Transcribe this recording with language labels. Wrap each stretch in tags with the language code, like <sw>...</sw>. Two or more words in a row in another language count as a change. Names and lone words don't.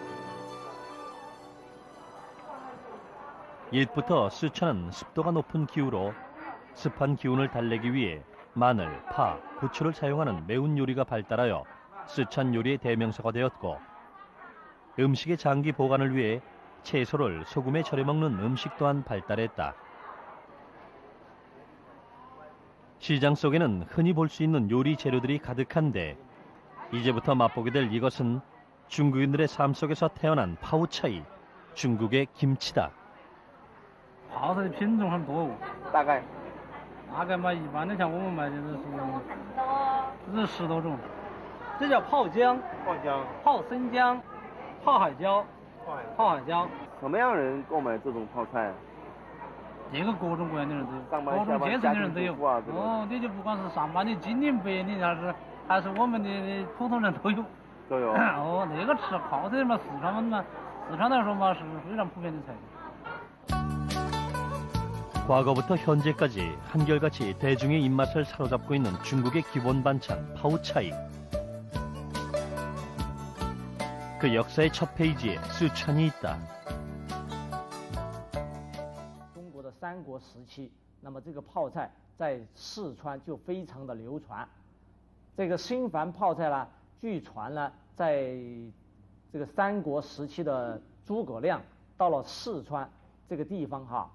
<ko>옛부터 쓰촨은 습도가 높은 기후로 습한 기운을 달래기 위해 마늘, 파, 부추를 사용하는 매운 요리가 발달하여 쓰촨 요리의 대명사가 되었고, 음식의 장기 보관을 위해 채소를 소금에 절여 먹는 음식 또한 발달했다. 시장 속에는 흔히 볼 수 있는 요리 재료들이 가득한데, 이제부터 맛보게 될 이것은 중국인들의 삶 속에서 태어난 파오차이, 중국의 김치다.</ko> <zh>泡菜的品种很多，大概嘛，一般的像我们买的是10多种。这叫泡姜、泡姜、泡生姜、泡海椒、泡海椒。什么样人购买这种泡菜？这个各种各样的人都有，上班各种阶层的人都有。下班家庭主妇啊这种哦，你就不管是上班的精灵白领，还是我们的普通人都有。都有。哦，那个吃泡菜嘛，四川来说嘛是非常普遍的菜。</zh> <ko>과거부터 현재까지 한결같이 대중의 입맛을 사로잡고 있는 중국의 기본 반찬 파오차이. 그 역사의 첫 페이지에 쓰촨이 있다.</ko> <zh>中国的三国时期，那么这个泡菜在四川就非常的流传。这个新繁泡菜呢，据传呢，在这个三国时期的诸葛亮到了四川这个地方哈。</zh>